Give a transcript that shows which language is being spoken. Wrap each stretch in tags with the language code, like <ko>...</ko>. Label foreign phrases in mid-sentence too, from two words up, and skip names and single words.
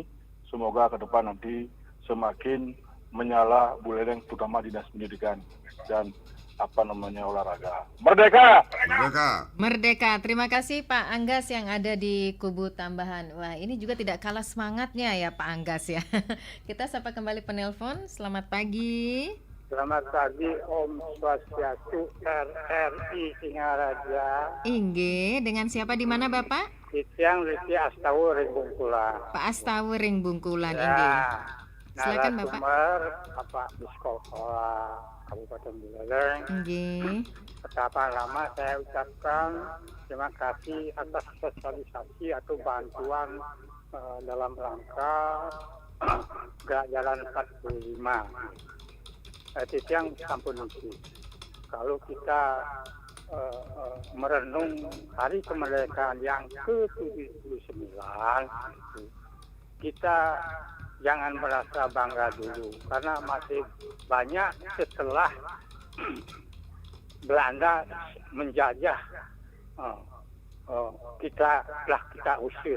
<id>Semoga ke depan nanti semakin menyala Buleleng terutama dinas pendidikan dan olahraga. Merdeka! Merdeka. Merdeka. Terima kasih Pak Anggas yang ada di Kubu Tambahan. Wah, ini juga tidak kalah semangatnya ya Pak Anggas ya. Kita sapa kembali penelpon. Selamat pagi. Selamat pagi Om Swastiastu RRI Singaraja. Inggih, dengan siapa di mana Bapak? Siang Rizky Astawu Bungkula. Pak Astawering Bungkulan Inggih. Silakan Bapak. Narasumber Bapak Biskola Kabupaten Buleleng. Inggih. Pertama-tama saya ucapkan terima kasih atas sosialisasi atau bantuan dalam rangka Gerak Jalan 45. Itu yang sampun itu. Kalau kita merenung hari kemerdekaan yang ke-79, kita jangan merasa bangga dulu karena masih banyak setelah Belanda menjajah kita usir.</id>